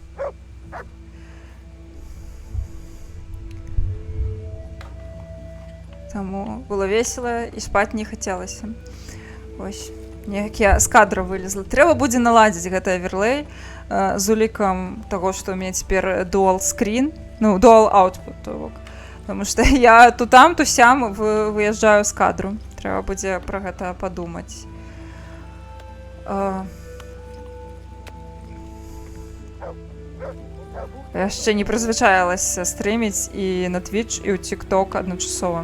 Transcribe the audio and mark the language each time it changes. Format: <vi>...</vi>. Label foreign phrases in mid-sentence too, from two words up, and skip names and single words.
<be>Таму было весела і спаць не хацелася. Ось. Неяк я з кадра вылезла. Трэба будзе наладзіць гэты аверлей з улікам таго, што ў мяне цяпер</be> <en>dual screen,</en> <be>ну,</be> <en>dual output,</en> <be>то бок. Таму што я то там, то сям выязджаю з кадру. Трэба будзе пра гэта падумаць. Яшчэ не прызвычаілася стрыміць і на Twitch, і ў TikTok адначасова.</be>